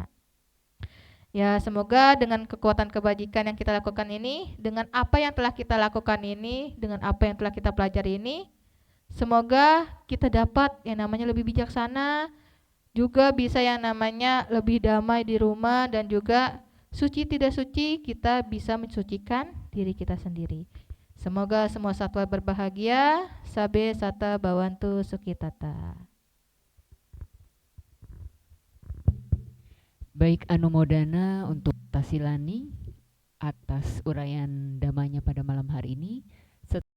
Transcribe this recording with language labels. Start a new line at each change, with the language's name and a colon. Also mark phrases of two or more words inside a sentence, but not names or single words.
Indonesian: Ya, semoga dengan kekuatan kebajikan yang kita lakukan ini, dengan apa yang telah kita lakukan ini, dengan apa yang telah kita pelajari ini, semoga kita dapat yang namanya lebih bijaksana, juga bisa yang namanya lebih damai di rumah, dan juga suci tidak suci kita bisa mensucikan diri kita sendiri. Semoga semua satwa berbahagia.
Pali: Sabe sata bawantu sukitata.
Indonesian: Baik, Anumodana untuk Tasilani atas uraian damainya pada malam hari ini.